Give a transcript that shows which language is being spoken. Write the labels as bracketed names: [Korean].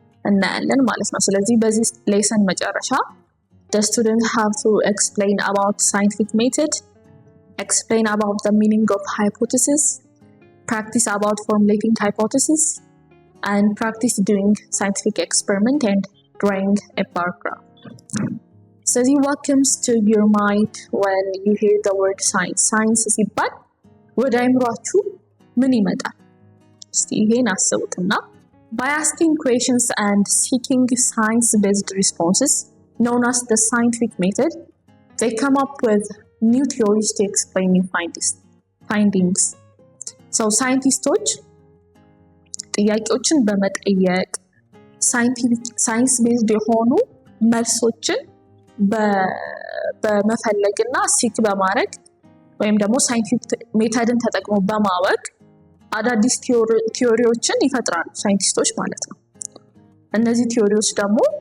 [Amharic] እናያለን ማለት ነው። ስለዚህ በዚህ ሌሰን መጨረሻ [English] the students have to explain about scientific method, explain about the meaning of hypothesis, practice about formulating hypothesis, and practice doing scientific experiment and drawing a bar graph. So what comes to your mind when you hear the word science? [Amharic] Science ሲባል ወደ አይምሯችሁ ምን ይመጣል? እስቲ ይሄን አስቡትና [English] by asking questions and seeking science-based responses known as the scientific method, they come up with new theories to explain new findings. [Amharic] So ሳይንቲስቶች ጥያቄዎችን በመጠየቅ ሳይንስ ቤዝድ የሆኑ መልሶችን በመፈለግና ሲክ በማድረግ ወይም ደግሞ ሳይንቲፊክ ሜተድን ተጠቅሞ በማወቅ አዳዲስ ቲዮሪዎችን ይፈጥራሉ ሳይንቲስቶች ማለት ነው። እነዚህ ቲዮሪዎች ደግሞ